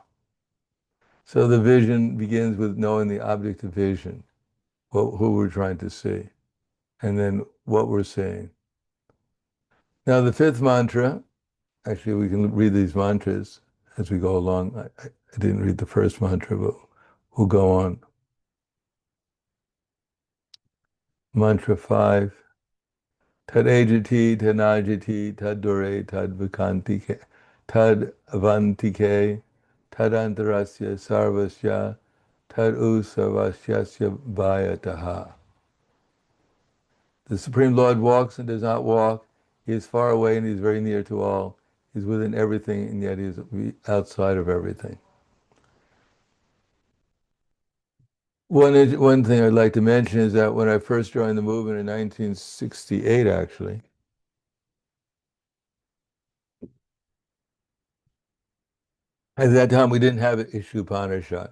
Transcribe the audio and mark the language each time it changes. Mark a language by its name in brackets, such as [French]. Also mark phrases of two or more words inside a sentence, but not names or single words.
[English] So the vision begins with knowing the object of vision, who we're trying to see, and then what we're seeing. Now the fifth mantra, actually we can read these mantras as we go along. I didn't read the first mantra, but we'll go on. Mantra 5. [Sanskrit] तद् अजति, तद् नजति, तद् दूरे, तद् वकन्तिके, तद् अवन्तिके, तद् अन्तरस्य सर्वस्य, तद् उसर्वस्यस्य वयतः. [English] The Supreme Lord walks and does not walk. He is far away and he is very near to all. He is within everything and yet he is outside of everything. One thing I'd like to mention is that when I first joined the movement in 1968, actually, at that time we didn't have Isopanisad.